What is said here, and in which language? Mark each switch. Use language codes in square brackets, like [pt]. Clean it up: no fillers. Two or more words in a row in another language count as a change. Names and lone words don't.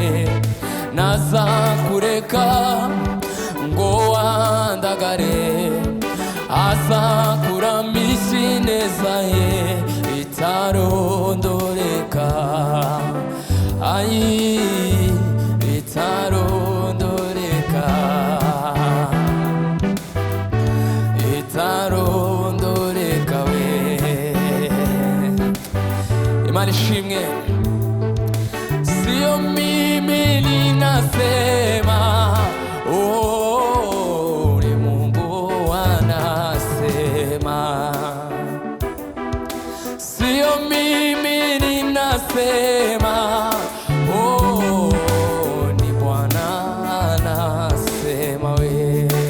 [rn] nazakureka ngo wandagare, azakuramisha ineza ye itarondoreka, itarondoreka, itarondoreka we. Imana ishimwe. [sw] Sio mimi ninasema, oh, ni Mungu anasema. Sio mimi ninasema, oh, ni Bwana anasema we.